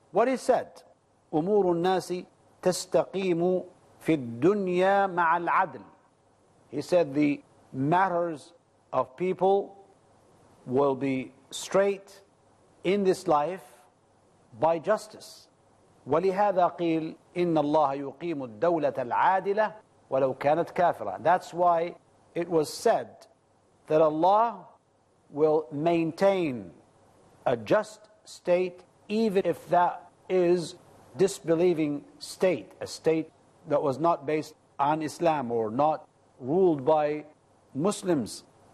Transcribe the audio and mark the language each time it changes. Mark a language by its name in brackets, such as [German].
[English] What he said, [Arabic] أمور الناس تستقيم في الدنيا مع العدل. [English] He said the matters of people will be straight in this life by justice. [Arabic] ولهذا قيل إن الله يقيم الدولة العادلة ولو كانت كافرة. [English] That's why it was said that Allah will maintain a just state even if that is disbelieving state, a state that was not based on Islam or not ruled by Muslims.